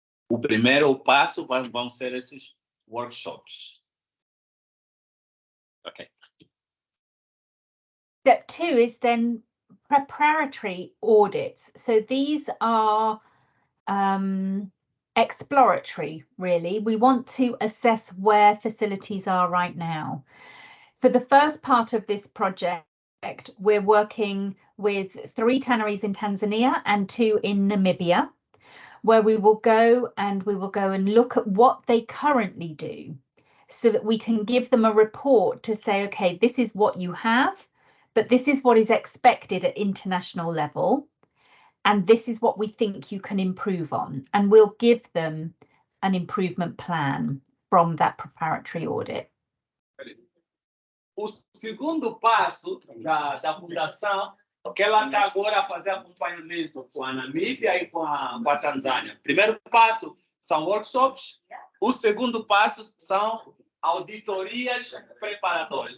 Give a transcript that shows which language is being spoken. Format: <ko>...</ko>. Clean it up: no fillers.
<pt>O primeiro passo vão ser esses workshops.</pt> <en>Okay. Step 2 is then preparatory audits. So these are exploratory, really. We want to assess where facilities are right now. For the first part of this project, we're working with 3 tanneries in Tanzania and 2 in Namibia, where we will go and look at what they currently do so that we can give them a report to say, okay, this is what you have, but this is what is expected at international level. And this is what we think you can improve on. And we'll give them an improvement plan from that preparatory audit.</en> <pt>O segundo passo da fundação, que ela está agora a fazer acompanhamento com a Namíbia e com a Tanzânia. Primeiro passo são workshops. O segundo passo são auditorias preparatórias.</pt>